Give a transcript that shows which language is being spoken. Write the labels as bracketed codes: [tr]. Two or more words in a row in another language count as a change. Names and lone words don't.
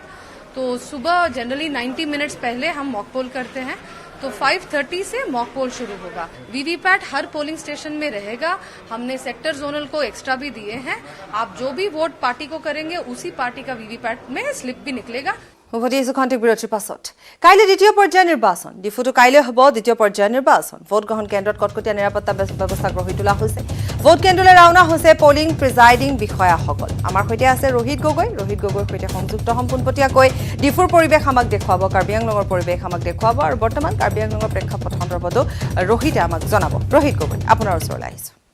[hi] तो सुबह जनरली 90 मिनट्स पहले हम [en] mock poll [hi] करते हैं, तो 5:30 से [en] mock poll [hi] शुरू होगा। वीवीपैट हर [en] polling station [hi] में रहेगा। हमने [en] sector zonal [hi] को एक्स्ट्रा भी दिए हैं। आप जो भी [en] vote party [hi] को करेंगे, उसी पार्टी का वीवीपैट में स्लिप भी निकलेगा। [as] উভতি আহিছোঁ খন্তেক বিৰতিৰ পাছত কাইলৈ দ্বিতীয় পৰ্যায়ৰ নিৰ্বাচন ডিফুটো কাইলৈ হ'ব দ্বিতীয় পৰ্যায়ৰ নিৰ্বাচন ভোট গ্ৰহণ কেন্দ্ৰত কটকটীয়া নিৰাপত্তা ব্যৱস্থা গঢ়ি তোলা হৈছে ভোট কেন্দ্ৰলৈ ৰাওনা হৈছে [en] polling presiding [as] বিষয়াসকল আমাৰ সৈতে আছে ৰোহিত গগৈৰ সৈতে সংযুক্ত পোনপটীয়াকৈ ডিফুৰ পৰিৱেশ আমাক দেখুৱাব কাৰ্বি আংলঙৰ পৰিৱেশ আমাক দেখুৱাব আৰু বৰ্তমান কাৰ্বি আংলঙৰ প্ৰেক্ষাপট সন্দৰ্ভতো ৰোহিতে আমাক জনাব ৰোহিত গগৈ আপোনাৰ ওচৰলৈ আহিছোঁ